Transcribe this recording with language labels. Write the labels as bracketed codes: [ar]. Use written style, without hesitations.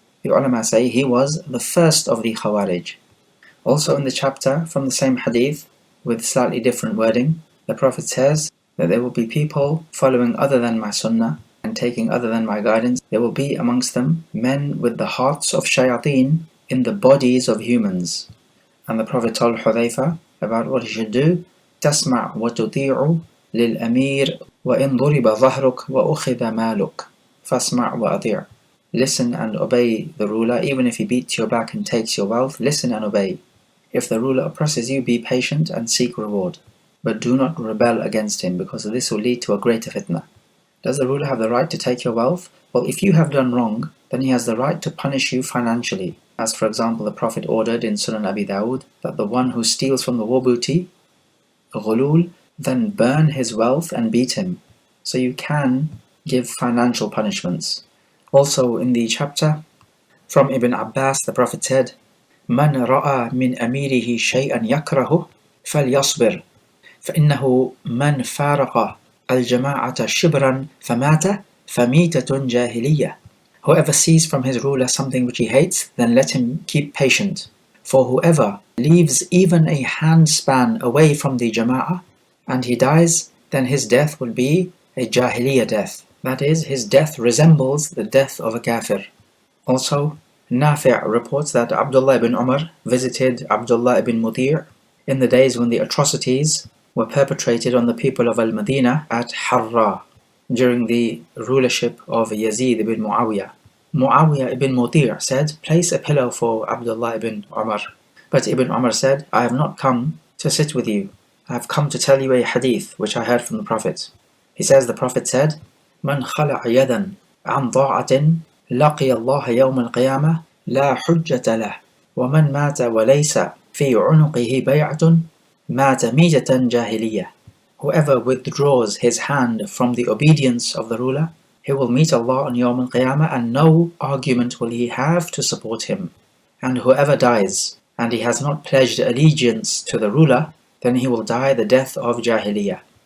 [en] The ulama say he was the first of the Khawarij. Also in the chapter from the same hadith, with slightly different wording, the Prophet says that there will be people following other than my sunnah and taking other than my guidance. There will be amongst them men with the hearts of shayateen in the bodies of humans. And the Prophet told Hudhayfa about what he should do. [ar] تسمع وتطيع للأمير وإن ضرب ظهرك وأخذ مالك فاسمع وأطيع. [en] Listen and obey the ruler, even if he beats your back and takes your wealth. Listen and obey. If the ruler oppresses you, be patient and seek reward. But do not rebel against him, because this will lead to a greater fitna. Does the ruler have the right to take your wealth? Well, if you have done wrong, then he has the right to punish you financially. As for example, the Prophet ordered in Sunan Abi Dawud that the one who steals from the war booty, ghulul, then burn his wealth and beat him. So you can give financial punishments. Also in the chapter from Ibn Abbas, the Prophet said, [ar] من رأى من أميره شيئا يكره فليصبر فإنه من فارق الجماعة شبرا فمات فميتة جاهلية. [en] Whoever sees from his ruler something which he hates, then let him keep patient. For whoever leaves even a handspan away from the jama'ah and he dies, then his death will be a jahiliyyah death. That is, his death resembles the death of a kafir. Also, Nafi' reports that Abdullah ibn Umar visited Abdullah ibn Mutir in the days when the atrocities were perpetrated on the people of Al-Madinah at Harra during the rulership of Yazid ibn Muawiyah. Muawiyah ibn Mutir said, place a pillow for Abdullah ibn Umar. But Ibn Umar said, I have not come to sit with you. I have come to tell you a hadith which I heard from the Prophet. He says, the Prophet said, [ar] من خلع يدا عن ضاعة لقي الله يوم القيامة لا حجة له ومن مات وليس في عنقه بيعة مات ميتة جاهلية. [en] Whoever withdraws his hand from the obedience of the ruler, he will meet Allah on Yawm al-Qiyamah and no argument will he have to support him. And whoever dies and he has not pledged allegiance to the ruler, then he will die the death of Jahiliyyah.